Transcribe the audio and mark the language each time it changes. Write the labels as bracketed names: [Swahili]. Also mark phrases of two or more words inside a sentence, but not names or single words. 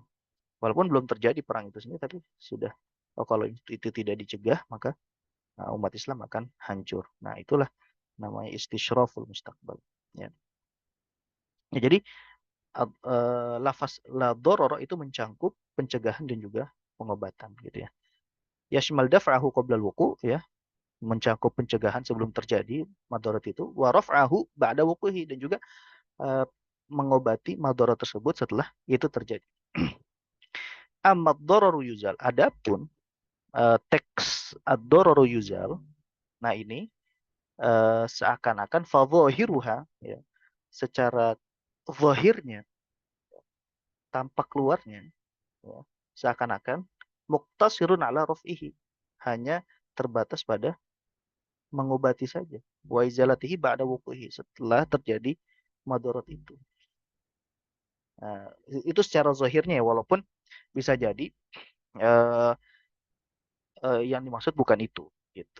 [Indonesian] Walaupun belum terjadi perang itu sendiri, tapi sudah kalau itu tidak dicegah maka umat Islam akan hancur. Nah, itulah namanya [Arabic] استشراف المستقبل [Indonesian] ya. Ya, jadi lafaz [Arabic] لا ضرر [Indonesian] itu mencangkup pencegahan dan juga pengobatan gitu ya. [Arabic] يشمل دفعه قبل الوقوع [Indonesian] ya, mencakup pencegahan sebelum terjadi madarat itu, [Arabic] ورفعه بعد وقوعه, [Indonesian] dan juga uh, mengobati madarat tersebut setelah itu terjadi. [Arabic] أما الضرر يزال. [Indonesian] Adapun teks [Arabic] الضرر يزال, [Indonesian] nah ini seakan-akan fadhahiruha ya, secara zahirnya, tampak keluarnya ya, seakan-akan [Arabic] مقتصر على رفعه, [Indonesian] hanya terbatas pada mengobati saja, [Arabic] وإزالته بعد وقوعه, [Indonesian] setelah terjadi madarat itu. Nah, itu secara zahirnya ya, walaupun bisa jadi uh, yang dimaksud bukan itu gitu.